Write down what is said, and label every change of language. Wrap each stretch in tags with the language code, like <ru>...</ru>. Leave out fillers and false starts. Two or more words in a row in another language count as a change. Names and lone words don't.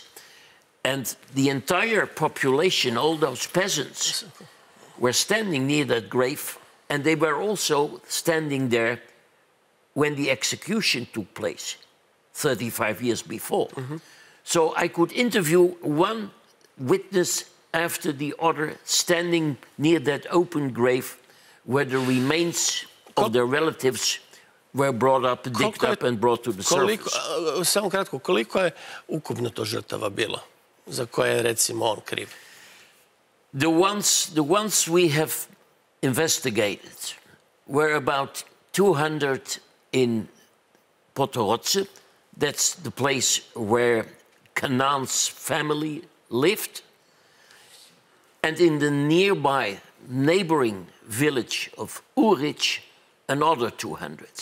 <en>And the entire population, all those peasants, were standing near that grave, and they were also standing there when the execution took place, 35 years before. So I could interview one witness after the other, standing near that open grave where the remains of their relatives were brought up, digged up and brought to the surface.</en> <sr>Samo kratko, koliko je ukupno to žrtava bilo, za koje je recimo on kriv?</sr> <en>The ones we have investigated were about 200 in Potoroce. That's the place where Canaan's family lived. And in the nearby neighboring village of Uric, another 200.</en>